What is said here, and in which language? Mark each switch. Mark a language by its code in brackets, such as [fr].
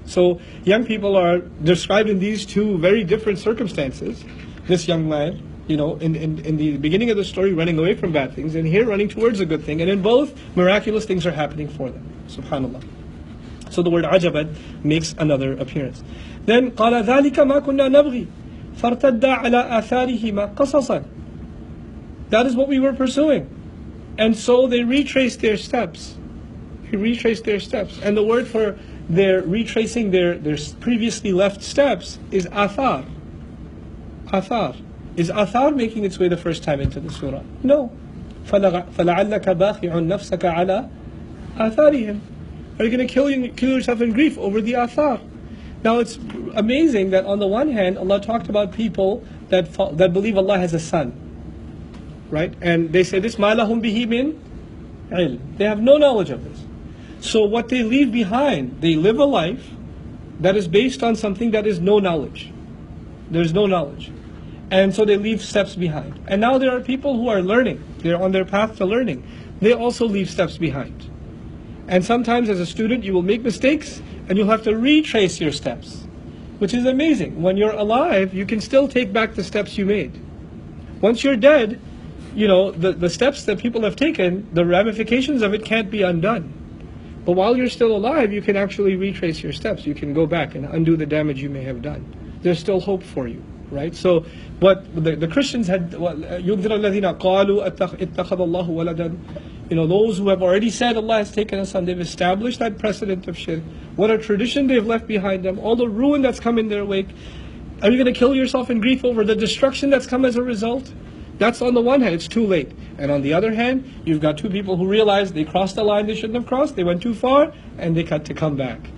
[en] So young people are described in these two very different circumstances. This young man, in the beginning of the story, running away from bad things, and here running towards a good thing. And in both, miraculous things are happening for them. Subhanallah. So the word ajabat makes another appearance. Then [ar] قال ذلك ما كنا نبغي فارتدا على آثارهما قصصا. [en] That is what we were pursuing. And so they retraced their steps. They retraced their steps. And the word for their retracing their previously left steps is athar. Athar. Is athar making its way the first time into the surah? No. [ar] فَلَعَلَّكَ بَاخِعٌ نَفْسَكَ عَلَى آثَارِهِمْ. [en] Are you going to kill yourself in grief over the athar? Now it's amazing that on the one hand, Allah talked about people that believe Allah has a son. Right? And they say this, [ar] مَا لَهُمْ بِهِ مِنْ عِلْمٍ. [en] They have no knowledge of this. So what they leave behind, they live a life that is based on something that is no knowledge. There's no knowledge. And so they leave steps behind. And now there are people who are learning. They're on their path to learning. They also leave steps behind. And sometimes as a student you will make mistakes and you'll have to retrace your steps, which is amazing. When you're alive, you can still take back the steps you made. Once you're dead, the steps that people have taken, the ramifications of it can't be undone. But while you're still alive, you can actually retrace your steps. You can go back and undo the damage you may have done. There's still hope for you, right? So what the Christians had, [ar] يُنذِرَ الَّذِينَ قَالُوا اتَّخَذَ اللَّهُ وَلَدًا. [en] Those who have already said Allah has taken a son, they've established that precedent of shirk. What a tradition they've left behind them, all the ruin that's come in their wake. Are you going to kill yourself in grief over the destruction that's come as a result? That's on the one hand, it's too late. And on the other hand, you've got two people who realize they crossed the line they shouldn't have crossed, they went too far, and they cut to come back.